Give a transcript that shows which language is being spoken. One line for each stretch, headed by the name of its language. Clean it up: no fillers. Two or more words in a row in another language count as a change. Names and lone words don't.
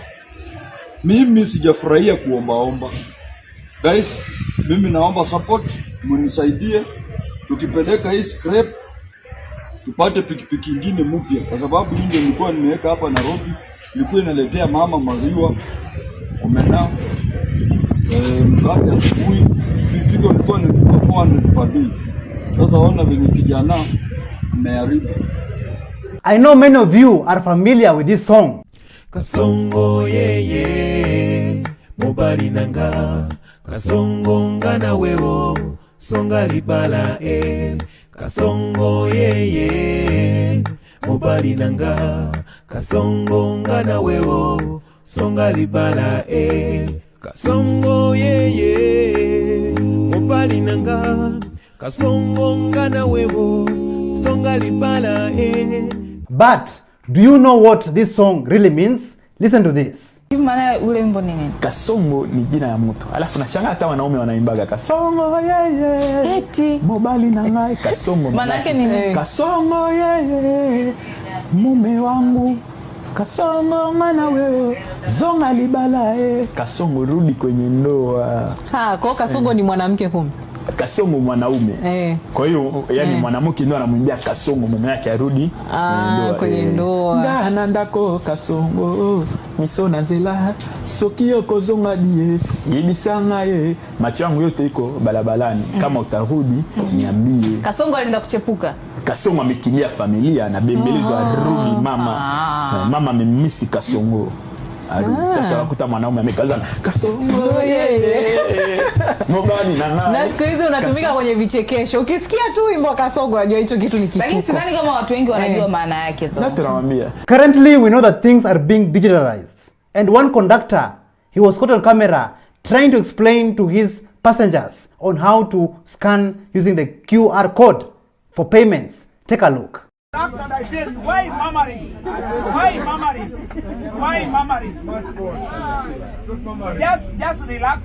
Swahili: Mimi sijafurahia kuomba. Guys, mimi naomba support, mnisaidie tukipeleka hii scrap tupate pikipiki nyingine mpya, kwa sababu hii ndio nilikuwa nimeweka hapa Nairobi, nilikuwa inaletea mama maziwa omena mkate asubuhi, pikipiki ilikuwa ni 400
English: per day.
Swahili: Sasa ona venye kijana ameharibu.
English: I know many of you are familiar with this song.
Lingala: Kasongo yeye mobali nanga, kasongo ngana wewo songa libala kasongo yeye mobali nanga, kasongo ngana wewo songa libala kasongo yeye mobali nanga, kasongo ngana wewo songa libala
English: But do you know what this song really means? Listen to this.
Swahili: Maana ule wimbo ni nini? Kasongo ni jina ya mtu. Alafu nashangaa hata wanaume wanaimbaga kasongo yeye. Eti
Lingala: mobali na ngai kasongo.
Swahili: Maana yake ni nini? Kasongo yeye. Mume wangu. Kasongo mana wewe.
Lingala: Zonga libala
Swahili: kasongo rudi kwenye ndoa. Kwa kasongo ni mwanamke kumbe. Kasongo mwanaume. Kwa hiyo yani mwanamke ndio anamwambia kasongo mume yake arudi kwenye ndoa.
Lingala: Ngana ndako kasongo misona nzela sokio kozonga die yibisanga
Swahili: macho yangu yote iko balabalani kama utarudi niambie. Kasongo alienda kuchepuka. Kasongo amekimbia familia na bembelezo arudi mama amemisi kasongo. Sasa wakuta mwanaume amekazana
Lingala: kasongo yeye mobali
Swahili: na nani. Na siku hizi unatumika kwenye vichekesho. Ukisikia tu wimbo kasongo unajua hicho kitu ni kituko. Lakini sidhani kama watu wengi wanajua maana yake tu. Na tunamwambia.
English: Currently we know that things are being digitalized, and one conductor, he was caught on camera trying to explain to his passengers on how to scan using the QR code for payments. Take a look. And I said, why murmuring? Why murmuring? Why murmuring? Just relax.